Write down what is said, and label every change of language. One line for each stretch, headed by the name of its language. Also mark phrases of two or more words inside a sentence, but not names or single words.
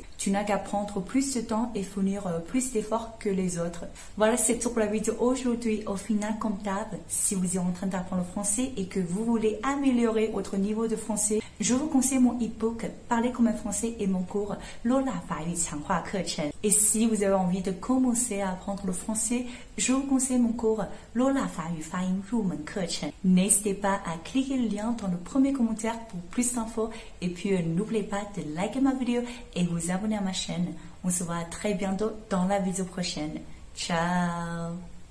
French: Tu n'as qu'à prendre plus de temps et fournir plus d'efforts que les autres. Voilà, c'est tout pour la vidéo aujourd'hui. Au final, comme d'hab, si vous êtes en train d'apprendre le français et que vous voulez améliorer votre niveau de français, je vous conseille mon e-book Parler comme un français et mon cours Lola 法语强化课程. Et si vous avez envie de commencer à apprendre le français, je vous conseille mon cours Lola 法语发音入门课程. N'hésitez pas à cliquer le lien dans le premier commentaire pour plus d'infos et puis n'oubliez pas de liker ma vidéo et vous abonner à ma chaîne. On se voit très bientôt dans la vidéo prochaine. Ciao!